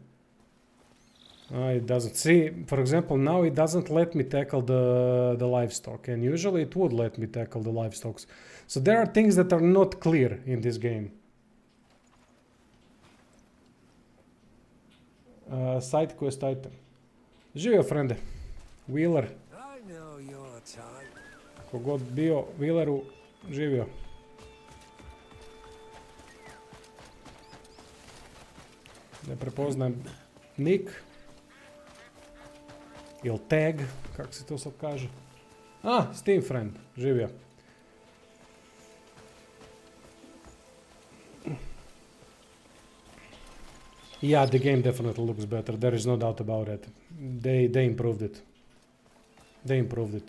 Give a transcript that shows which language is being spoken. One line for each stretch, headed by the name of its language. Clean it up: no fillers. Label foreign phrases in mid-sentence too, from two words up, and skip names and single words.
English: It doesn't. See, for example, now it doesn't let me tackle the livestock. And usually it would let me tackle the livestock. So there are things that are not clear in this game. Side quest item.
Serbian: Živio, frende. Wheeler. Kogod bio Wheeleru, živio. Ne prepoznajem nick. Ili tag, kako se to sad kaže.
English: Steam friend,
Serbian: živio.
English: Yeah, the game definitely looks better. There is no doubt about it. They improved it. They improved it.